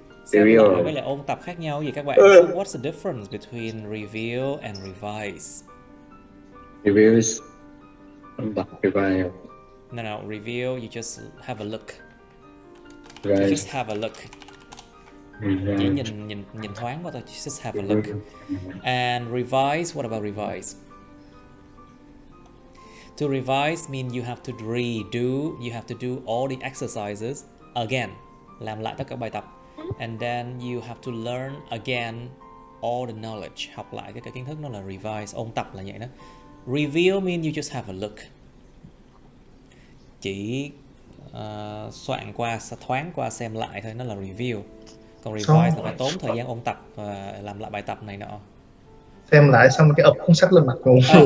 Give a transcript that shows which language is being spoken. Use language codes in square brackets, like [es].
[vi] Xem lại với lại ôn tập khác nhau gì các bạn? [en] So what's the difference between reveal and revise? Review is [vi] ôn tập, [en] revise. No, reveal, you just have a look. Right. You just have a look. [vi] Chỉ nhìn thoáng qua thôi, [en] just have a look. And revise, what about revise? To revise means you have to redo, you have to do all the exercises again. [vi] Làm lại tất cả bài tập. [en] And then you have to learn again all the knowledge. [vi] Học lại cái kiến thức, nó là revise, ôn tập là vậy đó. [en] Reveal means you just have a look. [vi] Chỉ soạn qua, thoáng qua xem lại thôi, nó là review. Còn revise là phải tốn thời gian ôn tập và làm lại bài tập này nọ. Xem lại xong cái ập cuốn sách lên mặt luôn.